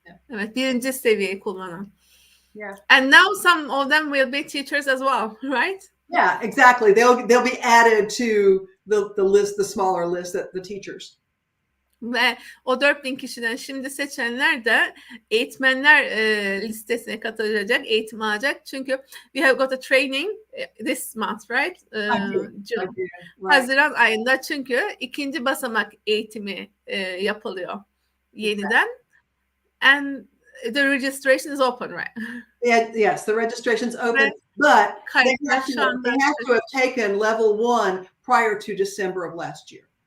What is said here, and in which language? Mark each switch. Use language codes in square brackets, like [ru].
[tr] Evet, birinci seviyeyi kullanan. [en] Yeah. And now some of them will be teachers as well, right? Yeah, exactly. They'll be added to the list, the smaller list that the teachers. [tr] Ve o 4000 kişiden şimdi seçenler de eğitmenler listesine katılacak, eğitim alacak. Çünkü [en] we have got a training this month, right? June. Right. [tr] Haziran ayında çünkü ikinci basamak eğitimi yapılıyor yeniden. [en] And the registration is open, right? Yeah, yes, the registration's open, but they have to have taken level one prior to December of last year.